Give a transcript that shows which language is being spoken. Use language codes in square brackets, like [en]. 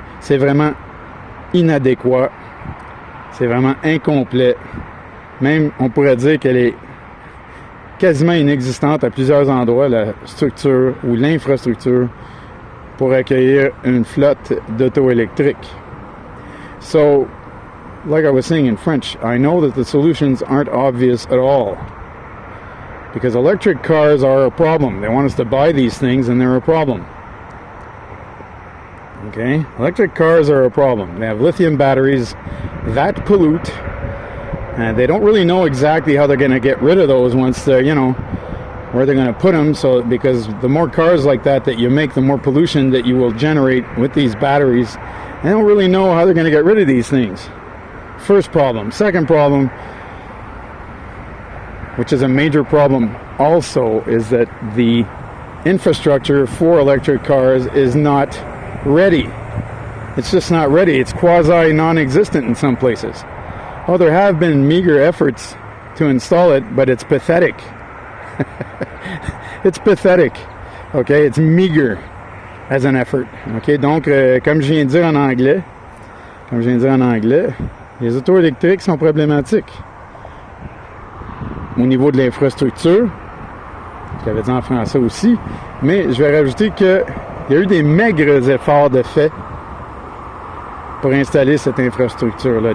[fr] C'est vraiment inadéquat. C'est vraiment incomplet. Même, on pourrait dire qu'elle est quasiment inexistante à plusieurs endroits, la structure ou l'infrastructure pour accueillir une flotte d'auto électriques. [en] So, like I was saying in French, I know that the solutions aren't obvious at all. Because electric cars are a problem. They want us to buy these things and they're a problem. Okay? Electric cars are a problem. They have lithium batteries that pollute. And they don't really know exactly how they're going to get rid of those once they're, where they're going to put them. So, because the more cars like that you make, the more pollution that you will generate with these batteries. They don't really know how they're going to get rid of these things. First problem. Second problem, which is a major problem also, is that the infrastructure for electric cars is not ready. It's just not ready. It's quasi non-existent in some places. Oh, there have been meager efforts to install it, but it's pathetic. It's pathetic. Okay, it's meager as an effort. [fr] Okay, donc, comme je viens de dire en anglais, les autos électriques sont problématiques. Au niveau de l'infrastructure, je l'avais dit en français aussi, mais je vais rajouter qu'il y a eu des maigres efforts de fait pour installer cette infrastructure-là.